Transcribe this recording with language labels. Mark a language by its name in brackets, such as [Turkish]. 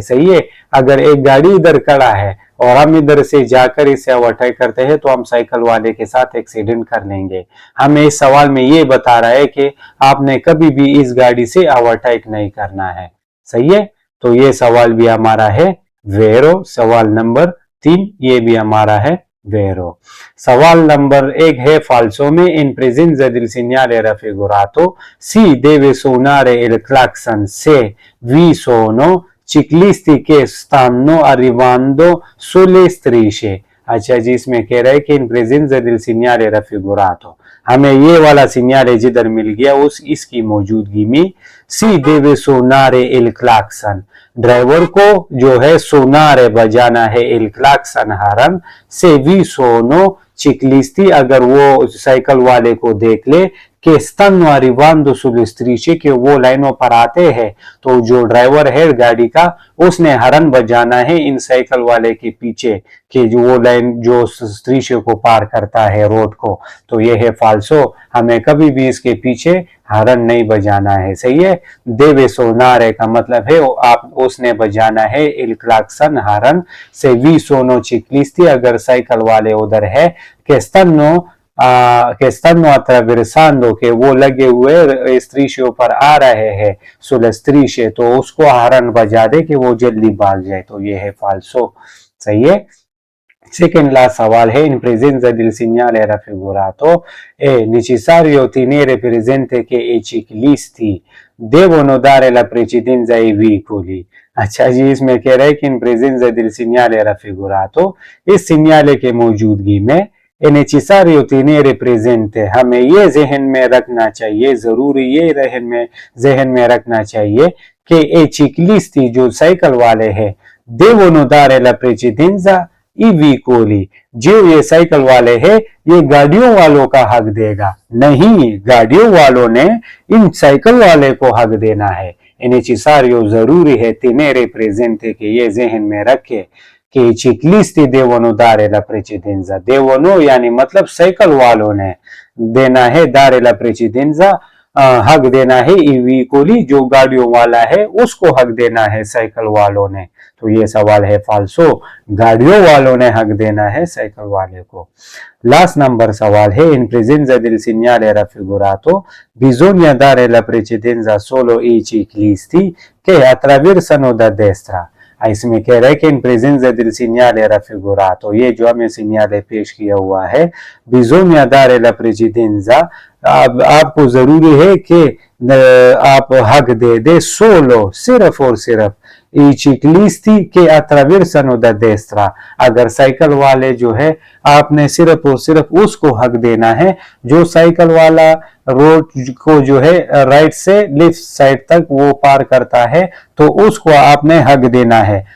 [Hindi] सही है, अगर एक गाड़ी इधर खड़ा है और हम इधर से जाकर इसे ओवरटेक करते हैं तो हम साइकिल वाले के साथ एक्सीडेंट कर लेंगे। हमें इस सवाल में ये बता रहा है कि आपने कभी भी इस गाड़ी से ओवरटेक नहीं करना है। सही है, तो ये सवाल भी हमारा है वेरो। सवाल नंबर 3 ये भी हमारा है vero. सवाल नंबर 1 है falso में [Italian] in presenza del segnale raffigurato si deve suonare il clacson se vi sono ciclisti che stanno arrivando sulle strisce। [Hindi] अच्छा जी, इसमें कह रहा है कि [Italian] in presenza del segnale raffigurato, [Hindi] हमें ये वाला सिग्नल जिधर मिल गया उस इसकी मौजूदगी में [Italian] si deve suonare il clacson, [Hindi] driver को जो है सुनारे बजाना है [Italian] il clacson [Hindi] हॉर्न से [Italian] vi sono ciclisti, [Hindi] अगर वो साइकिल वाले को देख ले कि [Italian] stanno arrivando sulle strisce, [Hindi] कि वो लाइनों पर आते हैं, तो जो ड्राइवर है गाड़ी का उसने हॉर्न बजाना है इन साइकिल वाले के पीछे कि जो वो लाइन जो स्त्रीशे को पार करता है रोड को, तो ये है फाल्सो। हमें कभी भी इसके पीछे हॉर्न नहीं बजाना है। सही है, देवे सोनारे का मतलब है आप उसने बजाना है इल क्लाक्सन हॉर्न से वी सोनो चिक्लिस्ती, अगर साइकिल वाले उधर है कि [Italian] stanno attraversando, [Hindi] के वो लगे हुए स्त्रीशे पर आ रहे हैं सुल स्त्रीशे, तो उसको हॉर्न बजा दे कि वो जल्दी भाग जाए, तो ये है फाल्सो। सही है, सेकंड लास्ट सवाल है [Italian] in presenza del segnale raffigurato è necessario tenere presente che i ciclisti devono dare la precedenza ai veicoli। [Hindi] अच्छा जी, इसमें कह रहा है कि [Italian] in presenza del segnale raffigurato, [Hindi] इस सिग्नल के मौजूदगी में [Italian] è necessario tenere presente, [Hindi] हमें ये जहन में रखना चाहिए, जरूरी ये जहन में रखना चाहिए कि ए ciclisti जो साइकिल वाले हैं [Italian] devono dare la precedenza i veicoli, [Hindi] जो ये साइकिल वाले हैं ये गाड़ियों वालों का हक देगा, नहीं गाड़ियों वालों ने इन साइकिल वाले को हक देना है। [Italian] è necessario [Hindi] जरूरी है [Italian] tenere presente [Hindi] के ये जहन में रखे कि [Italian] ciclisti devono dare la precedenza, [Hindi] devono यानी मतलब साइकिल वालों ने देना है, [Italian] dare la precedenza [Hindi] हक देना है, ई veicoli जो गाड़ियों वाला है उसको हक देना है साइकिल वालों ने, तो ये सवाल है फाल्सो, गाड़ियों वालों ने हक देना है साइकिल वाले को। लास्ट नंबर सवाल है [Italian] in presenza del segnale raffigurato bisogna dare la precedenza solo ai ciclisti che attraversano da destra। [Hindi] इसमें कह रहा है कि in presence [Italian] del segnale raffigurato, [Hindi] ये जो हमें सिग्नल पेश किया हुआ है [Italian] bisogna dare la precedenza, [Hindi] आपको जरूरी है कि आप हक दे सोलो सिर्फ और सिर्फ [Italian] i ciclisti che attraversano da destra, [Hindi] अगर साइकिल वाले जो है आपने सिर्फ और सिर्फ उसको हक देना है जो साइकिल वाला रोड को जो है राइट से लेफ्ट साइड तक वो पार करता है, तो उसको आपने हक देना है।